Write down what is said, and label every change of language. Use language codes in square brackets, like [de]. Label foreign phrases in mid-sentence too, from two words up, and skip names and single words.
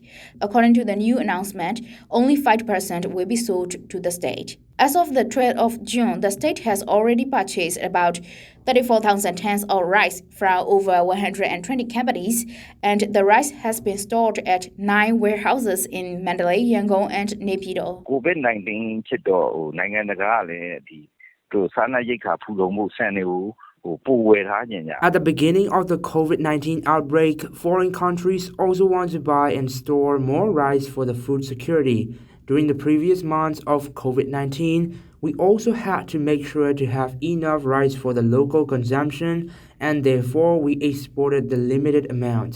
[en] According to the new announcement, only 5% will be sold to the state. As of the 12th of June, the state has already purchased about 34,000 tons of rice from over 120 companies, and the rice has been stored at 9 warehouses in Mandalay, Yangon, and Naypyidaw. [my] COVID-19 ဖြစ်တော့နိုင်ငံတကာကလည်းစားနပ်ရိက္ခာဖူလုံမှုစံတွေကိုပိုဝယ်ထားကြတယ် [en] At the beginning of the COVID-19 outbreak, foreign countries also want to buy and store more rice for the food security. During the previous months of COVID-19, we also had to make sure to have enough rice for the local consumption, and therefore we exported the limited amount.